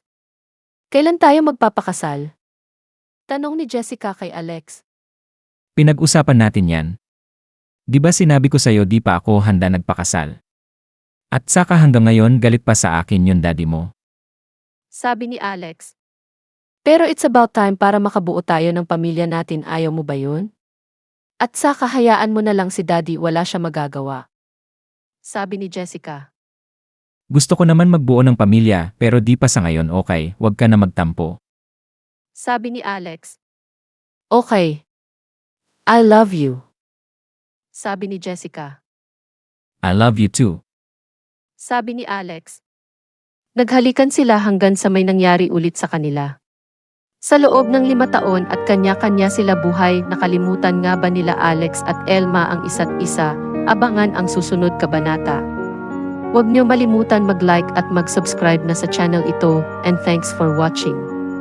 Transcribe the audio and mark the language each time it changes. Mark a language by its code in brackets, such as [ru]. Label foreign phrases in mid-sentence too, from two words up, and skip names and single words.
[tl] Kailan tayo magpapakasal? Tanong ni Jessica kay Alex. Pinag-usapan natin yan. Di ba sinabi ko sa'yo di pa ako handa nagpakasal? At saka hanggang ngayon galit pa sa akin yung daddy mo. Sabi ni Alex. Pero [en] it's about time [tl] para makabuo tayo ng pamilya natin, ayaw mo ba yun? At saka hayaan mo na lang si daddy, wala siya magagawa. Sabi ni Jessica. Gusto ko naman magbuo ng pamilya pero di pa sa ngayon, okay, wag ka na magtampo. Sabi ni Alex. Okay. [en] I love you. [tl] Sabi ni Jessica. [en] I love you too. [tl] Sabi ni Alex. Naghalikan sila hanggang sa may nangyari ulit sa kanila. Sa loob ng 5 taon at kanya-kanya sila buhay, nakalimutan nga ba nila Alex at Elma ang isa't isa? Abangan ang susunod kabanata. Huwag niyo malimutan mag-like at mag-subscribe na sa channel ito, [en] and thanks for watching.